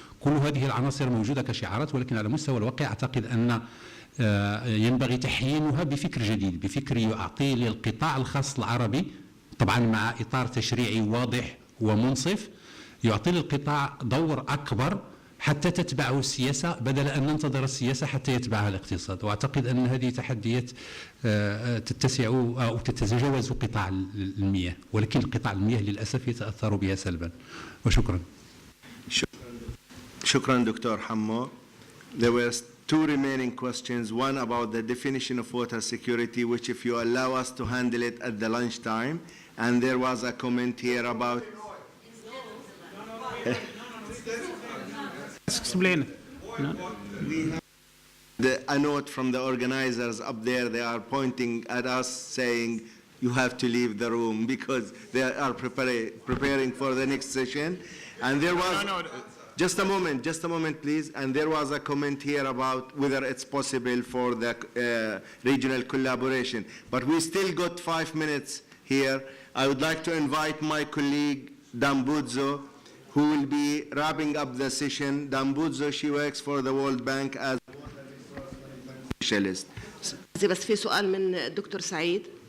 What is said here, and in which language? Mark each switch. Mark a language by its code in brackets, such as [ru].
[ar] كل هذه العناصر موجودة كشعارات، ولكن على مستوى الواقع أعتقد أن ينبغي تحيينها بفكر جديد، بفكر يعطي للقطاع الخاص العربي، طبعا مع إطار تشريعي واضح ومنصف، يعطي للقطاع دور أكبر حتى تتبعه السياسة بدل أن ننتظر السياسة حتى يتبعها الاقتصاد. وأعتقد أن هذه تحديات تتسع أو تتجاوز قطاع المياه، ولكن القطاع المياه للأسف يتأثر بها سلبا. وشكرا. شكرا دكتور حمو. [en] There were two remaining questions, one about the definition of water security, which if you allow us to handle it at the lunchtime, and there was a comment here about explain. No? A note from the organizers up there. They are pointing at us saying you have to leave the room because they are preparing for the next session. And there was just a moment please. And there was a comment here about whether it's possible for the regional collaboration, but we still got 5 minutes here. I would like to invite my colleague Dambuzzo, who will be wrapping up the session. Dambuzzo, she works for the World Bank as specialist. [ar] بس في سؤال من الدكتور سعيد.